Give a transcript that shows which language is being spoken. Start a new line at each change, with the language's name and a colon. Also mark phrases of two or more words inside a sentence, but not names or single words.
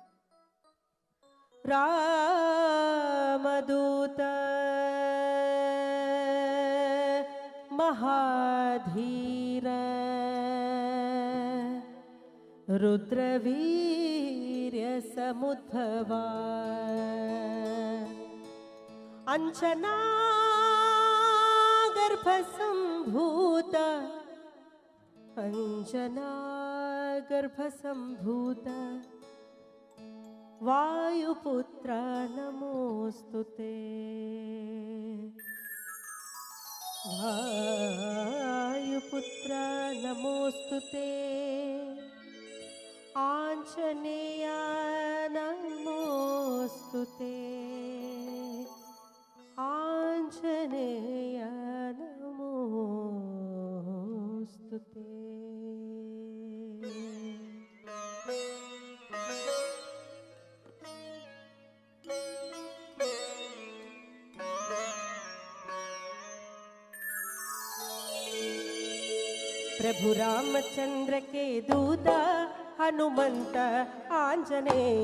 Sanskrit: രാമദൂത മഹാധീര രുദ്രവീര്യ സമുദ്ഭവ അഞ്ജനാഗർ गर्भसम्भूत अंजना गर्भसम्भूत वायुपुत्र नमोस्तुते वायुपुत्र नमोस्तुते आंजनेय नमोस्तुते आंजनेय नमोस्तुते।
Hindi: प्रभु रामचंद्र के दूत हनुमंत आंजनेय